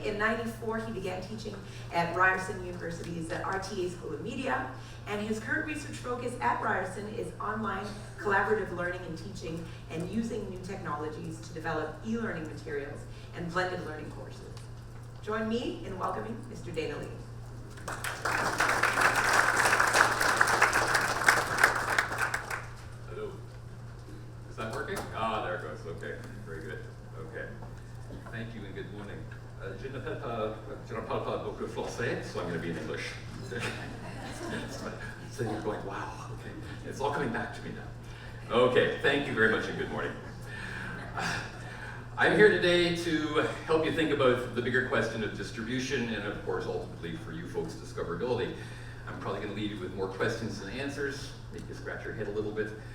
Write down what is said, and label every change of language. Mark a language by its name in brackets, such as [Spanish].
[English] In '94, he began teaching at Ryerson University's RTA School of Media, and his current research focus at Ryerson is online collaborative learning and teaching and using new technologies to develop e-learning materials and blended learning courses. Join me in welcoming Mr. Dana Lee. Hello. Is that working? Ah, there it goes. Okay, very good. Okay. Thank you and good morning. [French] Je ne parle pas beaucoup français, [English] so I'm going to be in English. So you're going, wow, okay. It's all coming back to me now. Okay, thank you very much and good morning. I'm here today to help you think about the bigger question of distribution and, of course, ultimately for you folks, discoverability. I'm probably going to leave you with more questions than answers, make you scratch your head a little bit.